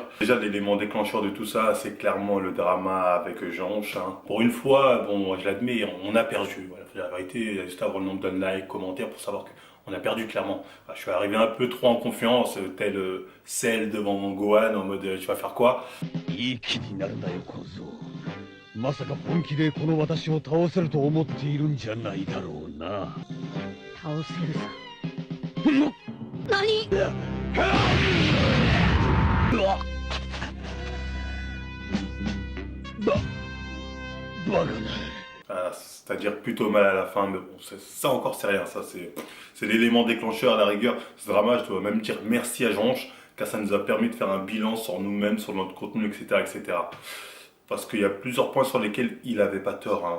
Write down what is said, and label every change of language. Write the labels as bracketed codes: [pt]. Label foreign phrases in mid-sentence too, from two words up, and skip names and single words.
[fr] Déjà l'élément déclencheur de tout ça, c'est clairement le drama avec Jean-Onch, hein. Pour une fois, bon, je l'admets, on a perdu. Voilà, faut dire la vérité, juste avoir le nombre de likes, commentaires pour savoir qu'on a perdu clairement. Enfin, je suis arrivé un peu trop en confiance, tel Cell devant mon Gohan, en mode tu vas faire quoi? [ja] いい気になるんだよ小僧。まさか本気でこの私を倒せると思っているんじゃないだろうな。倒せるさ。な何？バカな。 [fr] Ah, c'est-à-dire plutôt mal à la fin, mais bon, ça encore c'est rien, ça c'est l'élément déclencheur à la rigueur. Ce drama, je dois même dire merci à Jean-Onch, car ça nous a permis de faire un bilan sur nous-mêmes, sur notre contenu, etc. etc. Parce qu'il y a plusieurs points sur lesquels il n'avait pas tort, hein.